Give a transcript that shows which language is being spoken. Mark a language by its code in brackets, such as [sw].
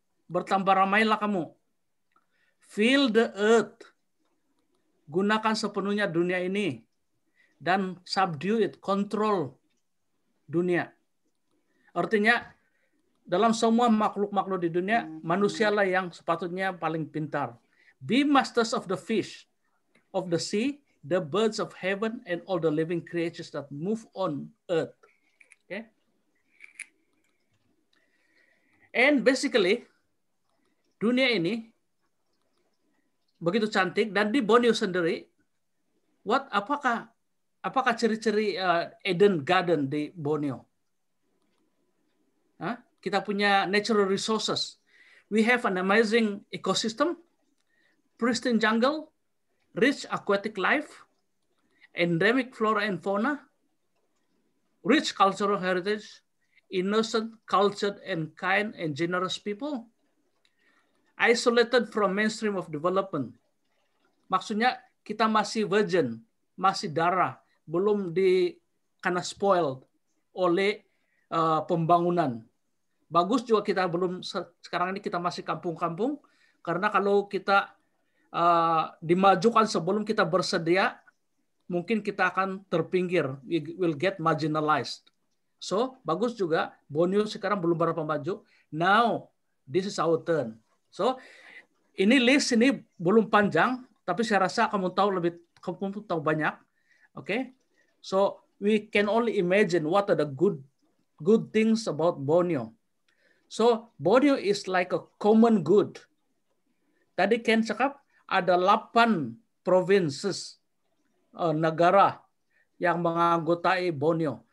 [ms] Bertambah ramailah kamu. [en] Fill the earth. [ms] Gunakan sepenuhnya dunia ini. Dan [en] subdue it. [ms] Control dunia. Artinya, dalam semua makhluk-makhluk di dunia, manusialah yang sepatutnya paling pintar. [en] Be masters of the fish, of the sea, the birds of heaven, and all the living creatures that move on earth. Okay? And basically, [ms] dunia ini begitu cantik, dan di Borneo sendiri, apakah ciri-ciri Eden Garden di Borneo? Kita punya natural resources. [en] We have an amazing ecosystem, pristine jungle, rich aquatic life, endemic flora and fauna, rich cultural heritage, innocent, cultured, and kind and generous people, isolated from mainstream of development. [ms] Maksudnya kita masih virgin, masih darah, belum karena spoiled oleh pembangunan. Bagus juga kita belum, sekarang ini kita masih kampung-kampung, karena kalau kita dimajukan sebelum kita bersedia, mungkin kita akan terpinggir, [en] we will get marginalized. [ms] So, bagus juga, Borneo sekarang belum berapa maju, [en] now this is our turn. [ms] So, ini list ini belum panjang, tapi saya rasa kamu tahu banyak. [en] Okay? So, we can only imagine what are the good things about Borneo. So, Borneo is like a common good. [ms] Tadi Ken cakap ada 8 provinces, negara yang menganggotai Borneo.